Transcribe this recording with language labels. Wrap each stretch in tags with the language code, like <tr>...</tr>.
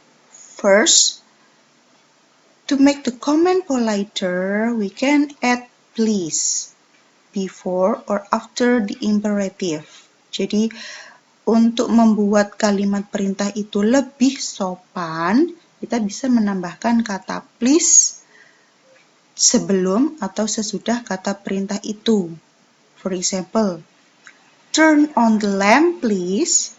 <en>First, to make the comment politer, we can add please. before or after the imperative.</en> <id>Jadi, untuk membuat kalimat perintah itu lebih sopan, kita bisa menambahkan kata please sebelum atau sesudah kata perintah itu.</id> <en>For example, turn on the lamp please.</en>